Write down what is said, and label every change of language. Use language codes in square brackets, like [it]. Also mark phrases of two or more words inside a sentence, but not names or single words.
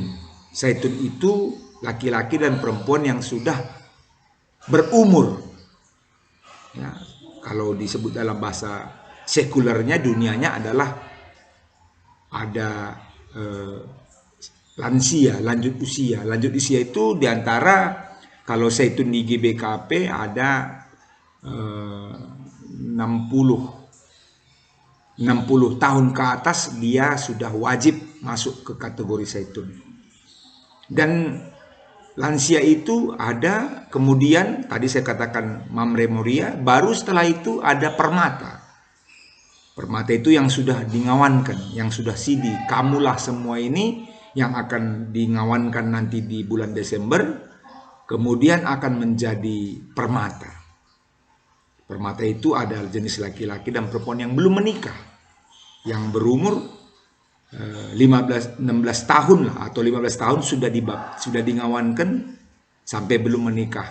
[id] Saitun itu laki-laki dan perempuan yang sudah berumur. Ya, kalau disebut dalam bahasa sekulernya, dunianya adalah ada lansia, lanjut usia. Lanjut usia itu diantara, kalau saitun di GBKP ada 60 tahun ke atas, dia sudah wajib masuk ke kategori saitun. Dan lansia itu ada, kemudian tadi saya katakan mamre moria, baru setelah itu ada permata. Permata itu yang sudah dingawankan, yang sudah sidi. Kamulah semua ini yang akan dingawankan nanti di bulan Desember, kemudian akan menjadi permata. Permata itu ada jenis laki-laki dan perempuan yang belum menikah, yang berumur 16 tahun lah, atau 15 tahun sudah dingawankan sampai belum menikah.